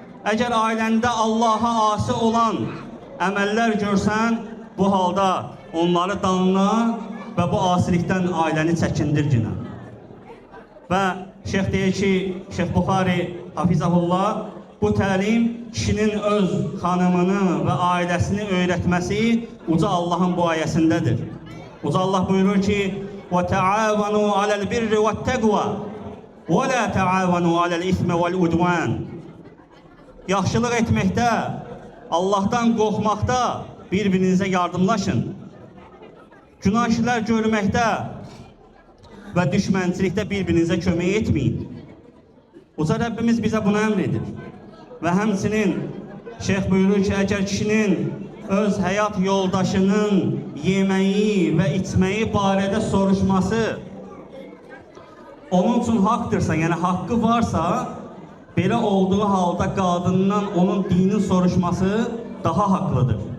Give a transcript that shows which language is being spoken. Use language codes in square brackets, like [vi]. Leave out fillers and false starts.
[az] Əgər ailəndə Allaha asi olan əməllər görsən, bu halda onları danla və bu asilikdən ailəni çəkindirginə. Və Şeyh deyir ki, Şeyh Buxari Hafizahullah, bu təlim kişinin öz xanımını və ailəsini öyrətməsi uca Allahın bu ayəsindədir. Uca Allah buyurur ki, [ar] وَتَعَاوَنُوا عَلَى الْبِرِّ وَالتَّقْوَى وَلَا تَعَاوَنُوا عَلَى الْإِثْمِ وَالْعُدْوَانِ. [az] Yaxşılıq etməkdə, Allahdan qorxmaqda bir-birinizə yardımlaşın. Günah işlər görməkdə və düşmənçilikdə bir-birinizə kömək etməyin. Uca Rəbbimiz bizə bunu əmr edir. Və həmçinin Şeyh buyurur ki, əgər kişinin öz həyat yoldaşının yeməyi və içməyi barədə soruşması onun üçün haqdırsa, yəni haqqı varsa, belə olduğu halda qadından onun dinin soruşması daha haqlıdır.